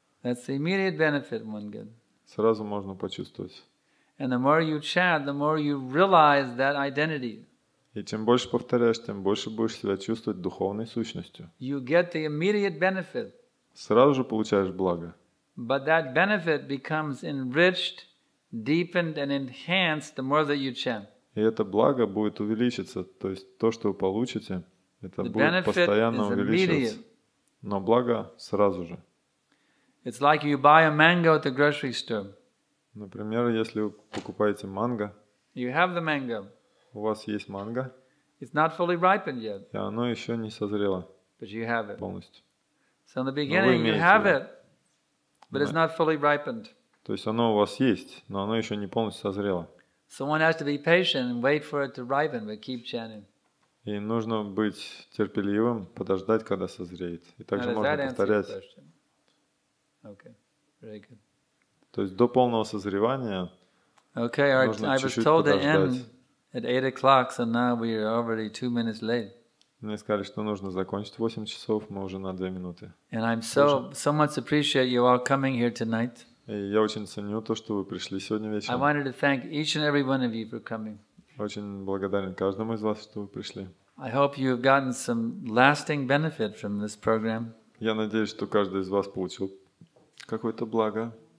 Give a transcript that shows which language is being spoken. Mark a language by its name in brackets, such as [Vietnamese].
[English] That's the immediate benefit one gets. [Russian] Сразу можно почувствовать. [English] And the more you chant, the more you realize that identity. [Russian] И чем больше повторяешь, тем больше будешь себя чувствовать духовной сущностью. [English] You get the immediate benefit. [Russian] Сразу же получаешь благо. [English] But that benefit becomes enriched, deepened and enhanced the more that you chant. [Russian] И это благо будет увеличиться, то есть то, что вы получите, это будет постоянно увеличиваться. Но благо сразу же. [English] It's like you buy a mango at the grocery store. [Russian] Например, если вы покупаете манго, [English] you have the mango. [Russian] У вас есть манго, [English] it's not fully ripened yet. [Russian] И оно еще не созрело [English] but you have it. [Russian] Полностью. [English] So in the beginning you have it, but it's not fully ripened. [Russian] То есть оно у вас есть, но оно еще не полностью созрело. [English] So one has to be patient and wait for it to ripen, but keep chanting. [Russian] И нужно быть терпеливым, подождать, когда созреет. И также можно повторять. [English] Okay, very good. [Russian] То есть до полного созревания нужно чуть-чуть подождать. [English] At 8 o'clock, so now we are already 2 minutes late. [Russian] Мне сказали, что нужно закончить в 8 часов, мы уже на 2 минуты. [English] And I'm so much appreciate you all coming here tonight. [Russian] И я очень ценю то, что вы пришли сегодня вечером. [English] I wanted to thank each and every one of you for coming. [Russian] Очень благодарен каждому из вас, что вы пришли. [English] I hope you have gotten some lasting benefit from this program. [Russian] Я надеюсь, что каждый из вас получил какое-то благо.